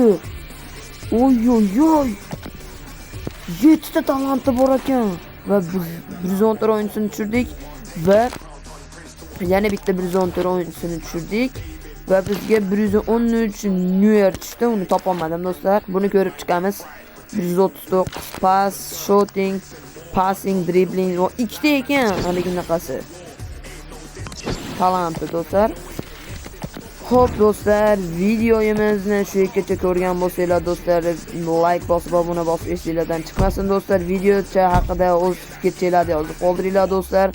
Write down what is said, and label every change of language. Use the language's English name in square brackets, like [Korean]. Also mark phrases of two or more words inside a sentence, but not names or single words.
[Uzbek] Oy. 7 ta talanti bor ekan. Va 114 o'yinchisini tushirdik va yana bitta 114 o'yinchisini tushirdik. Va bizga 113 Neuer tushdi. Uni topolmadim do'stlar. Buni ko'rib chiqamiz. 139 [English] pass, shooting, passing, dribbling [Uzbek] va ikkita ekan. Haliginaqasi. Talanti do'stlar. Xo'p do'stlar, videomizni shu yergacha ko'rgan bo'lsanglar do'stlar, like bosib, obuna bosib, esingizdan chiqmasin do'stlar. Videocha haqida o'z fikrlaringizni yozib qoldiringlar do'stlar.